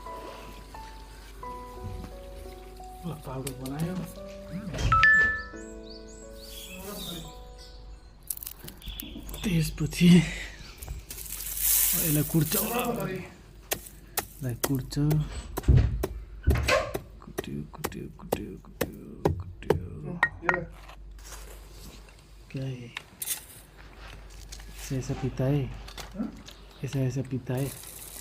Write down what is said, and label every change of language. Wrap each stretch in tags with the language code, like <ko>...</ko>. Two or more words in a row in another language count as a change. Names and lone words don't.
<ne>पाउडर बनायो, त्यसपछि यसलाई कुट्छ, यसलाई कुट्छ, कुट्यो कुट्यो कुट्यो कुट्यो कुट्यो।</ne> <hi>क्या है? ऐसा पीता है, ऐसा पीता है।</hi>